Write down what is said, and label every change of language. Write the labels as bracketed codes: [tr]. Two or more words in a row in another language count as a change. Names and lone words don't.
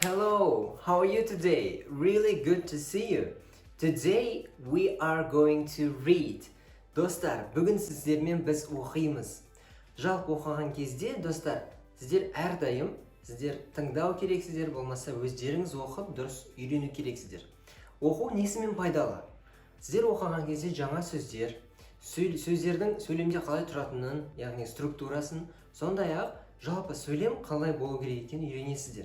[en] Hello, how are you today? Really good to see you. Today we are going to read. [kk] Достар, бүгін сіздермен біз оқимыз. Жалпы оқыған кезде, достар, сіздер әрдайым сіздер тыңдау керексіздер, болмаса өздеріңіз оқып дұрыс үйрену керексіздер. Оқу несімен пайдалы? Сіздер оқыған кезде жаңа сөздер, сөздердің сөйлемде қалай тұратынын, яғни структурасын, сондай-ақ жалпы сөйлем қалай болу керек екенін үйренесіздер.